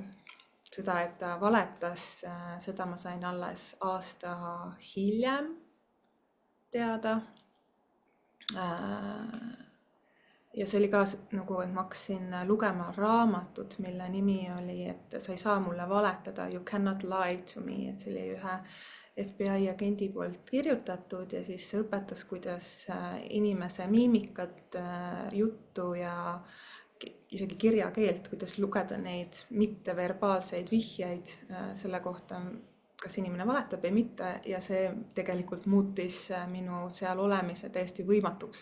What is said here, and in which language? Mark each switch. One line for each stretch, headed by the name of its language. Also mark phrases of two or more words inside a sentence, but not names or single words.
Estonian: Seda, et ta valetas, seda ma sain alles aasta hiljem teada. Ja see oli ka nagu, et ma hakkasin lugema raamatut, mille nimi oli, et sa ei saa mulle valetada,
English: you cannot lie to me,
Estonian: et see oli ühe FBI agendi poolt kirjutatud ja siis see õpetas, kuidas inimese miimikat, juttu ja isegi kirjakeelt, kuidas lugeda neid mitteverbaalseid vihjeid selle kohta, kas inimene valetab või mitte ja see tegelikult muutis minu seal olemise täiesti võimatuks.